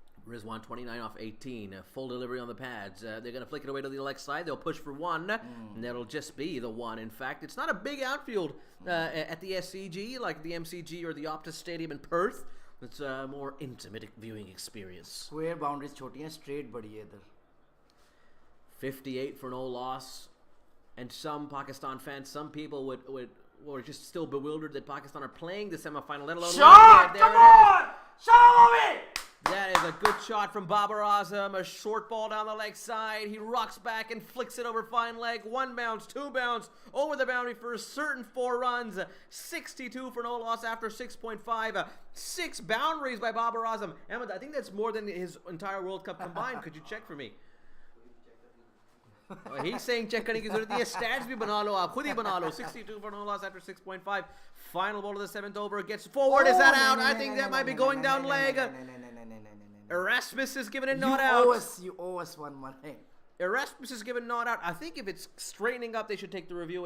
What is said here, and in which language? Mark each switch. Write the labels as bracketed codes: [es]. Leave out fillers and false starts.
[en] Rizwan 29 off 18. Full delivery on the pads. They're going to flick it away to the leg side. They'll push for 1. And that'll just be the 1. In fact, it's not a big outfield at the SCG like the MCG or the Optus Stadium in Perth. It's a more intimate viewing experience. [hi] Square boundaries छोटी हैं, straight बड़ी है इधर. [en] 58 for no loss. And some Pakistan fans, some people were just still bewildered that Pakistan are playing the semifinal, let alone... Shot! Come on! Shot of it! That is a good shot from Babar Azam. A short ball down the leg side. He rocks back and flicks it over fine leg. 1 bounce, 2 bounce, over the boundary for a certain 4 runs. 62 for no loss after 6.5. 6 boundaries by Babar Azam. Ahmed, I think that's more than his entire World Cup combined. Could you check for me? He's saying [hi] check करने की ज़रूरत नहीं है. Stats भी बना लो आप, खुद ही बना लो. [en] 62 for no loss after 6.5. Final ball of the 7th over. Gets forward. Is that out? I think that might be going down leg. Erasmus is given a not out. You owe us one money. Erasmus is given not out. I think if it's straightening up, they should take the review.